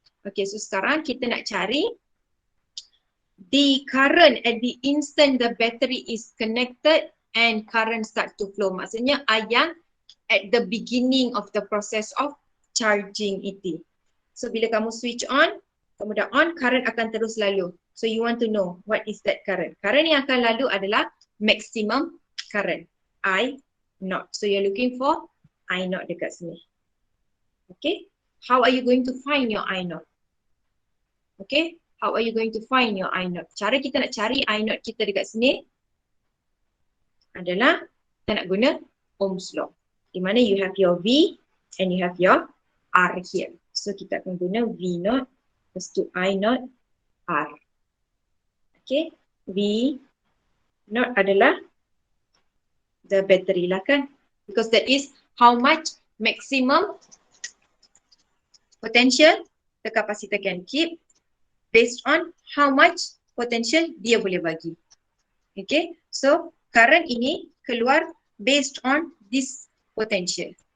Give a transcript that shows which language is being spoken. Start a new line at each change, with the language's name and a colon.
English: Okay, so
Malay: sekarang kita nak cari
English: the current at the instant the battery is connected and current start to flow.
Malay: Maksudnya yang
English: at the beginning of the process of charging itu.
Malay: So bila kamu switch on, kamu dah on, current akan terus lalu.
English: So you want to know what is that current.
Malay: Current yang akan lalu adalah maximum current, I0.
English: So you're looking for I0
Malay: dekat sini.
English: Okay, how are you going to find your I0? Okay, how are you going to find your I0?
Malay: Cara kita nak cari I0 kita dekat sini adalah kita nak guna Ohm's law. Di mana
English: you have your V and you have your R here.
Malay: So kita akan guna V0 equals to I0 R. Okay, V0 adalah the battery lah kan.
English: Because that is how much maximum potential the capacitor can keep based on how much potential
Malay: dia boleh bagi.
English: Okay, so current
Malay: ini keluar
English: based on this potential.